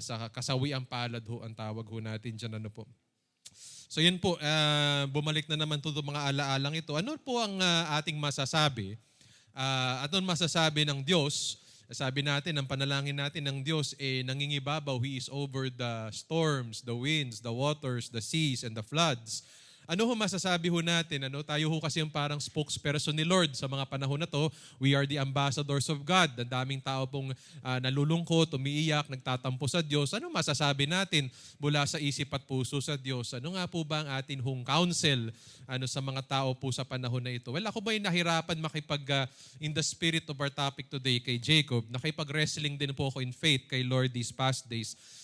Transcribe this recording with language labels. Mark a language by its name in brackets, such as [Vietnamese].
[Filipino] Sa kasawiang palad ho ang tawag ho natin dyan. So yun po, bumalik na naman to mga alaalang ito. Ano po ang ating masasabi? Ano masasabi ng Diyos? Sabi natin, ang panalangin natin ng Diyos, nangingibabaw. [English] He is over the storms, the winds, the waters, the seas, and the floods. [Filipino] Ano ho masasabi ho natin? Tayo ho kasi yung parang spokesperson ni Lord sa mga panahon na to. [English] We are the ambassadors of God. [Filipino] Ang daming tao pong nalulungkot, umiiyak, nagtatampo sa Diyos. Ano masasabi natin mula sa isip at puso sa Diyos? Ano nga po ba ang atin hong counsel sa mga tao po sa panahon na ito? Well, ako ba nahirapan [English] in the spirit of our topic today [Filipino] kay Jacob, nakipag-wrestling din po ako [English] in faith [Filipino] kay Lord [English] these past days.